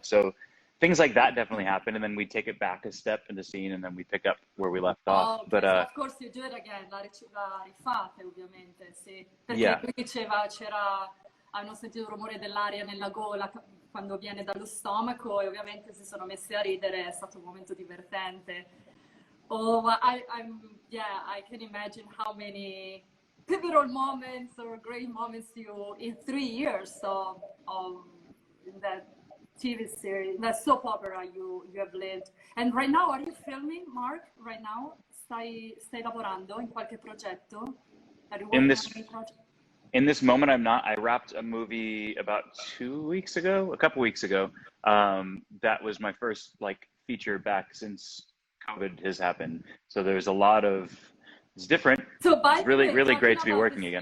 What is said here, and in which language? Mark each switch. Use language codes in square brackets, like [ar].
[en] So things like that definitely happen, and then we take it back a step in the scene, and then we pick up where we left off. Okay. But so of course you do it again, [it] la rifate ovviamente, sì. Perché lui diceva hanno sentito il rumore dell'aria nella gola quando viene dallo stomaco, e ovviamente si sono messi a ridere, è stato un momento divertente. [en] Oh, I can imagine how many pivotal moments or great moments you in 3 years of in that TV series, that soap opera you have lived. And right now, are you filming, Mark? Right now, [it] stai lavorando in qualche progetto? [en] Are you working on any project? In this moment, I'm not. I wrapped a movie about a couple weeks ago. That was my first like feature back since COVID has happened. So there's a lot of, it's different. So it's really great to be working again.